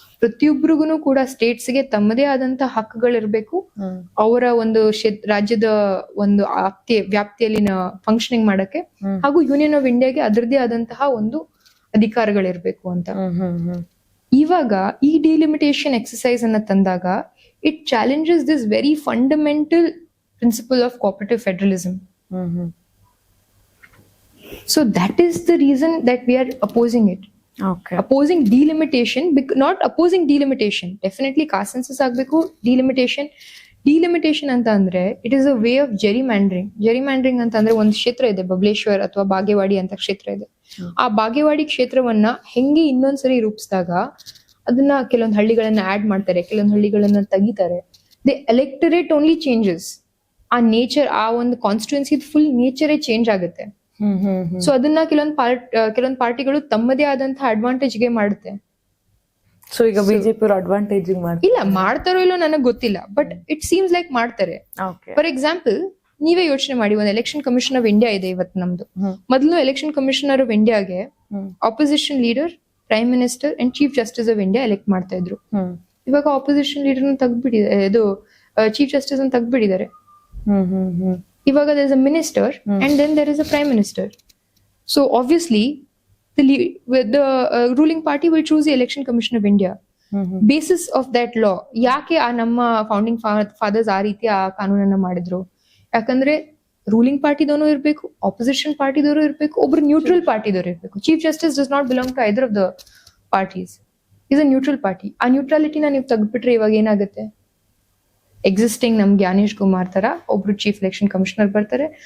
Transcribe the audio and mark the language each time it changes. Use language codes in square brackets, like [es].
[kn] ಪ್ರತಿಯೊಬ್ಬರಿಗೂ ಕೂಡ ಸ್ಟೇಟ್ಸ್ಗೆ ತಮ್ಮದೇ ಆದಂತಹ ಹಕ್ಕುಗಳಿರ್ಬೇಕು, ಅವರ ಒಂದು ರಾಜ್ಯದ ಒಂದು ವ್ಯಾಪ್ತಿಯಲ್ಲಿ ಫಂಕ್ಷನಿಂಗ್ ಮಾಡಕ್ಕೆ, ಹಾಗೂ ಯೂನಿಯನ್ ಆಫ್ ಇಂಡಿಯಾಗೆ ಅದರದೇ ಆದಂತಹ ಒಂದು ಅಧಿಕಾರಗಳಿರ್ಬೇಕು ಅಂತ. ಇವಾಗ ಈ ಡಿಲಿಮಿಟೇಷನ್ ಎಕ್ಸರ್ಸೈಸ್ ಅನ್ನ ತಂದಾಗ [en] It challenges this very fundamental principle of cooperative federalism. So that is the reason that we are opposing it. Okay. Opposing delimitation, not opposing delimitation. Definitely caste census agbeku, delimitation [kn] delimitation ಅಂತ ಅಂದ್ರೆ [en] it is a way of gerrymandering [kn] ಅಂತ ಅಂದ್ರೆ ಒಂದು ಕ್ಷೇತ್ರ ಇದೆ, ಬಬಲೇಶ್ವರ್ ಅಥವಾ ಬಾಗೇವಾಡಿ ಅಂತ ಕ್ಷೇತ್ರ ಇದೆ. ಆ ಬಾಗೇವಾಡಿ ಕ್ಷೇತ್ರವನ್ನ ಹೆಂಗೆ ಇನ್ನೊಂದ್ಸರಿ ರೂಪಿಸಿದಾಗ ಅದನ್ನ ಕೆಲವೊಂದು ಹಳ್ಳಿಗಳನ್ನ ಆಡ್ ಮಾಡ್ತಾರೆ, ಕೆಲವೊಂದು ಹಳ್ಳಿಗಳನ್ನ ತೆಗಿತಾರೆ. [en] The electorate only changes. [kn] ಆ ನೇಚರ್, ಆ ಒಂದು ಕಾನ್ಸ್ಟಿಟ್ಯೂನ್ಸಿ ಫುಲ್ ನೇಚರೇ ಚೇಂಜ್ ಆಗುತ್ತೆ. ಸೊ ಅದನ್ನ ಕೆಲವೊಂದು ಪಾರ್ಟಿಗಳು ತಮ್ಮದೇ ಆದಂತಹ ಅಡ್ವಾಂಟೇಜ್ ಗೆ ಮಾಡುತ್ತೆ. ಸೊ ಈಗ ಬಿಜೆಪಿ ಅವರು ಅಡ್ವಾಂಟೇಜ್ ಇಲ್ಲ ಮಾಡ್ತಾರೋ ಇಲ್ಲೋ ನನಗೆ ಗೊತ್ತಿಲ್ಲ, ಬಟ್ [en] it seems like [kn] ಮಾಡ್ತಾರೆ. ಫಾರ್ ಎಕ್ಸಾಂಪಲ್, ನೀವೇ ಯೋಚನೆ ಮಾಡಿ, ಒಂದು ಎಲೆಕ್ಷನ್ ಕಮಿಷನ್ ಆಫ್ ಇಂಡಿಯಾ ಇದೆ ಇವತ್ತು ನಮ್ದು. ಮೊದಲು ಎಲೆಕ್ಷನ್ ಕಮಿಷನರ್ ಆಫ್ ಇಂಡಿಯಾಗೆ opposition leader, prime minister and chief justice of India elect ಮಾಡ್ತಾ ಇದ್ರು. ಇವಾಗ ಆಪೋಸಿಷನ್ ಲೀಡರ್ ತೆಗ್ದ್ಬಿಟ್ಟಿದ್ದಾರೆ, ಇದು ಚೀಫ್ ಜಸ್ಟಿಸ್ ಅಂತ ತೆಗ್ದ್ಬಿಟ್ಟಿದ್ದಾರೆ. [en] ಇವಾಗ there is a minister and then there is a prime minister. So obviously the ruling party will choose the election commission of India basis of that law. [kn] ಯಾಕೆ ಆ ನಮ್ಮ founding fathers ಆ ರೀತಿ ಆ ಕಾನೂನನ್ನ ಮಾಡಿದ್ರು? ಯಾಕಂದ್ರೆ ರೂಲಿಂಗ್ ಪಾರ್ಟಿದವನು ಇರ್ಬೇಕು, ಆಪೋಸಿಷನ್ ಪಾರ್ಟಿದವರು ಇರ್ಬೇಕು, ಒಬ್ರು ನ್ಯೂಟ್ರಲ್ ಪಾರ್ಟಿದವರು ಇರ್ಬೇಕು. [en] Chief justice does not belong to either of the parties, is a neutral party. [kn] ಆ ನ್ಯೂಟ್ರಾಲಿಟಿನ ನೀವು ತೆಗ್ದ್ಬಿಟ್ರೆ ಇವಾಗ ಏನಾಗುತ್ತೆ? ಎಕ್ಸಿಸ್ಟಿಂಗ್ ನಮ್ ಜ್ಞಾನೇಶ್ ಕುಮಾರ್ ತರ ಒಬ್ರು ಚೀಫ್ ಎಲೆಕ್ಷನ್ ಕಮಿಷನರ್ ಬರ್ತಾರೆ.